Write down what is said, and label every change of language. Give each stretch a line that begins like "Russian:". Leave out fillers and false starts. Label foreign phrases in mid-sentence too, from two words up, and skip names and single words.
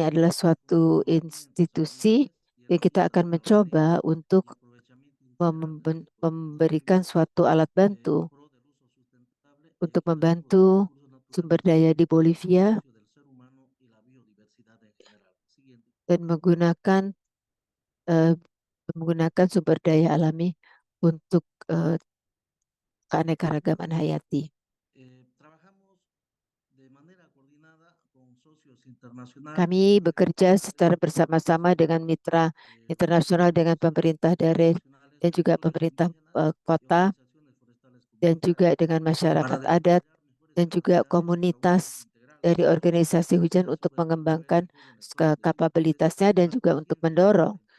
Indonesian: adalah suatu institusi yang kita akan mencoba untuk memberikan suatu alat bantu untuk membantu sumber daya di Bolivia dan menggunakan sumber daya alami untuk keanekaragaman hayati.
Spanish: Trabajamos de manera coordinada con socios internacionales,
Indonesian: Kami bekerja secara bersama-sama dengan mitra internasional, dengan pemerintah daerah dan juga pemerintah kota, dan juga dengan masyarakat adat dan juga komunitas dari organisasi hujan untuk mengembangkan kapabilitasnya dan juga untuk mendorong